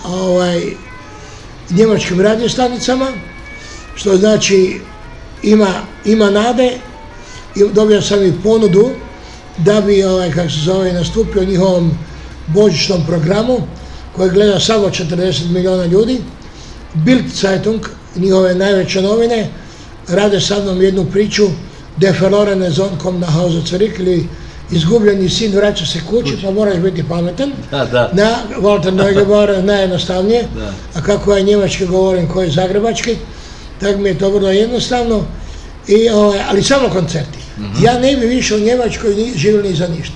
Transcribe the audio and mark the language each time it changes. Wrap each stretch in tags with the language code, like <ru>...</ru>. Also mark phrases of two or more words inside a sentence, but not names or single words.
<hr>njemačkim radiostanicama, što znači ima nade, i dobio sam i ponudu da bi, nastupio u njihovom božićnom programu koji gleda samo 40 milijuna ljudi. Bild Zeitung, njihove najveće novine, rade sa mnom jednu priču</hr> <de>Der verlorene Sohn kommt nach Hause zurück,</de> <hr>ili izgubljeni sin vraća se kući, pa moraš biti pametan. Na Walter Neugebauer najjednostavnije, a kako ja njemački govorim, koji je zagrebački, tako mi je to vrlo jednostavno, ali samo koncerti. Ja ne bi više u Njemačkoj živio ni za ništa.</hr>